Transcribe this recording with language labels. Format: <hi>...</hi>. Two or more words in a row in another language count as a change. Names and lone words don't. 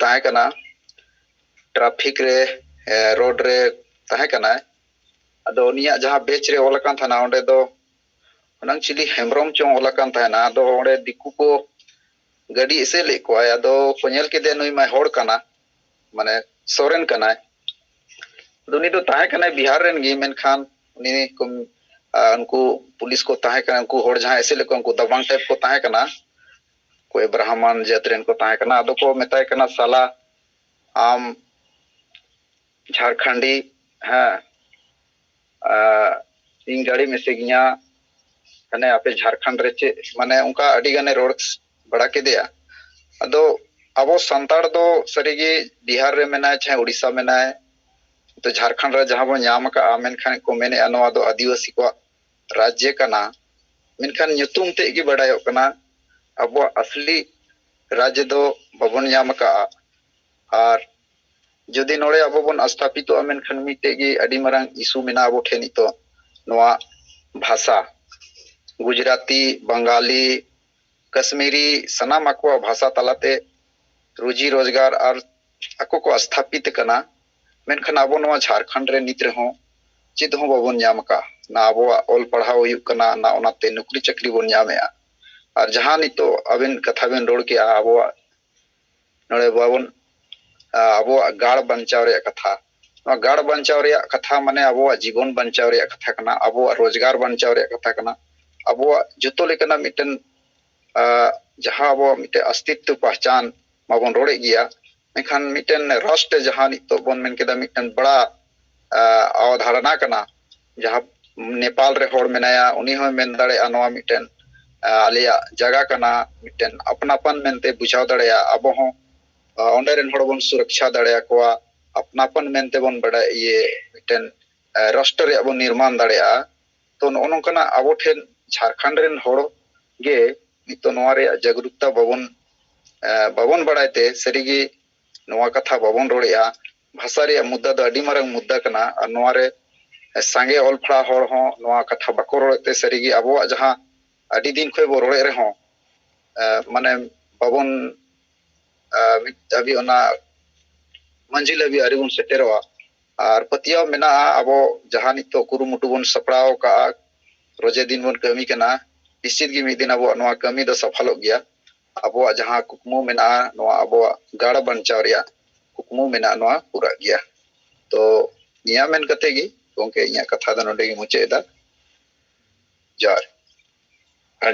<sat>ताहे कना ट्रैफिक रे रोड रे ताहे कना अदो उनिया जहां बेच रे ओलकान थाना ओंडे दो नंग चिली हेमब्रम चों ओलकान थाना दो ओंडे दिकु को गाड़ी इसे ले को आया दो कोनेल के दे नई मा होड़ कना माने सोरेन कना दुनी तो ताहे कना बिहार रेन गी मेनखान उनी को उनको पुलिस को ताहे कना उनको होड़ जहां ऐसे लेको उनको दबांग टाइप को ताहे कना कोई ब्राह्मण जात रेन को ताहे कना अदो को मेताय कना साला आम झारखंडी हां</sat> <hi>इन गाड़ी में से</hi> <sat>गिया कने आपे झारखंड रे चे माने उनका अडी गाने रोड बड़ा के दिया अदो अब संताड़ दो सरीगे बिहार रे मेना चाहे उड़ीसा मेना तो झारखंड रे जहां बो नाम का मेनखान को मेने अनवा दो आदिवासी को राज्य कना मेनखान ᱧᱩᱛᱩᱢ ते गी बड़ायो कना अब असली राज्य दो बबन नाम का और जदि नोड़े अब बन स्थापित मेनखान मिटे गी अडी मारंग इशू मेना अब ठेनी तो नवा भाषा गुजराती बंगाली कश्मीरी सनाम आको भाषा तलाते रोजी रोजगार और आको को स्थापित कना मेनखान अब नवा झारखंड रे नित रहो चिद हो बबन नाम का ना अब ऑल पढ़ाओ हुई कना ना ओनाते</sat> <hi>नौकरी चाकरी</hi> <sat>बन नामेआ और जहां नितो अबिन कथा बिन रोड के अब नोड़े बाबन अब गाड़ बंचाव रे कथा गाड़ बंचाव रे कथा माने अब जीवन बंचाव रे कथा कना अब रोजगार बंचाव रे कथा कना अब जतो लेकना मिटन जहां अब मिटे अस्तित्व पहचान माबन रोड़े गया मेखान मिटन राष्ट्र जहां नितो बन मेन केदा मिटन बड़ा अवधारणा कना जहां नेपाल रे होड़ मेनाया उनी हो मेन दाड़े अनवा मिटन आलिया जगह कना मिटन अपनापन मेनते बुझाव दड़या अब हो ओंडे रेन होड़ बन सुरक्षा दड़या कोआ अपनापन मेनते बन बड़ा ये मिटन राष्ट्र रे अब निर्माण दड़या तो नोनकना अब ठेन झारखंड रेन होड़ गे नितो नोवा रे जागरूकता बबन बड़ाइते सरीगी नोवा कथा बबन रोड़या भाषा रे मुद्दा दो अडी मारंग मुद्दा कना और नोवा रे सांगे ऑल फड़ा होड़ हो नोवा कथा बाको रोड़ते सरीगी अब जहां अडी दिन खय बो रोड़े रे हो माने बबन अभी ओना मंजिल अभी अरी बन सेटेरवा और पतिया मेना अब जहां नितो कुरुमुटु बन सपड़ाव का रोजे दिन बन कमी कना निश्चित गी मिदिन अब नोवा कमी दो सफल गया अब जहां कुकमु मेना नोवा अब गाड़ बंचाव रिया कुकमु मेना नोवा पूरा गया तो निया मेन कते गी गोंके इया कथा द नोडे गी मुचेदा जोहार</sat>